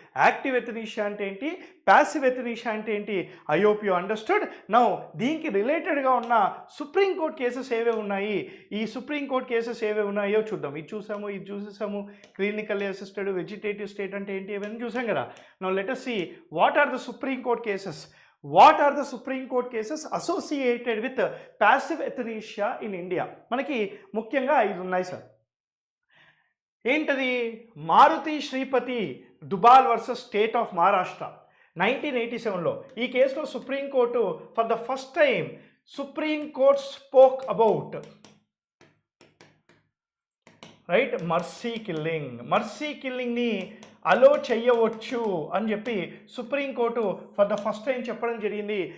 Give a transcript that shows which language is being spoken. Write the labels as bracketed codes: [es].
[te] Active ఎథనీషియా అంటే ఏంటి, passive ఎథనీషియా అంటే ఏంటి, [en] I hope you understood. [te] Now దీనికి రిలేటెడ్గా ఉన్న సుప్రీంకోర్టు కేసెస్ ఏవే ఉన్నాయి, ఈ సుప్రీంకోర్టు కేసెస్ ఏవే ఉన్నాయో చూద్దాం. ఇది చూసేసాము, క్లినికల్లీ అసిస్టెడ్ వెజిటేటివ్ స్టేట్ అంటే ఏంటి ఇవన్నీ చూసాం కదా. [en] Now let us see what are the Supreme Court cases. What are the Supreme Court cases associated with passive euthanasia in India? [te] మనకి ముఖ్యంగా 5 ఉన్నాయి సార్. ఏంటది? Maruti Sripati దుబాల్ versus state of Maharashtra 1987లో. ఈ కేసులో supreme court [en] for the first time Supreme Court spoke about [te] right mercy కిల్లింగ్ని అలో చెయ్యవచ్చు అని చెప్పి supreme court for the first time చెప్పడం జరిగింది.